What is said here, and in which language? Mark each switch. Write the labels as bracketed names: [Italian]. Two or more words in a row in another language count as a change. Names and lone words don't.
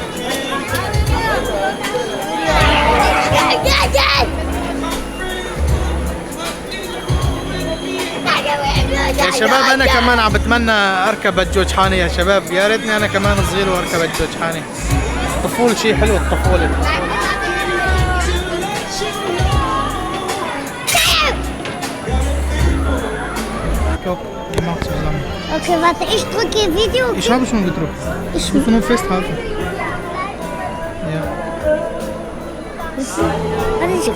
[Arabic] يا شباب انا كمان عم بتمنى اركب الجوجحاني يا شباب، يا ريتني انا كمان صغير واركب الجوجحاني. الطفولة شيء حلو، الطفولة. [German] Okay, warte, ich drücke Video. Ich habe schon gedrückt. Ich muss nur festhalten. Ja. Warte, ich